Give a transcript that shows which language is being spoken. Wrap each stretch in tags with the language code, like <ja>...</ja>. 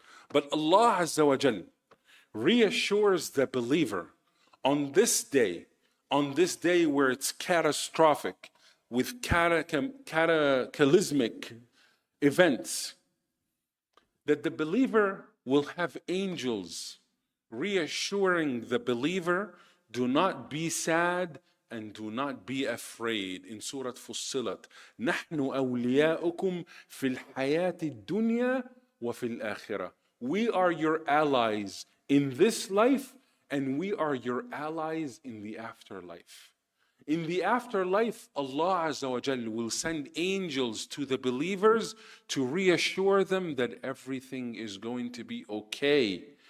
<en>But Allah Azza wa Jal reassures the believer on this day where it's catastrophic, with cataclysmic events, that the believer will have angels reassuring the believer, do not be sad and do not be afraid. In Surah Fussilat,</en> <ar>نَحْنُ أَوْلِيَاؤُكُمْ فِي الْحَيَاةِ الدُّنْيَا وَفِي الْآخِرَةِ.</ar> <en>We are your allies in this life and we are your allies in the afterlife. In the afterlife, Allah Azza wa Jal will send angels to the believers to reassure them that everything is going to be okay.</en>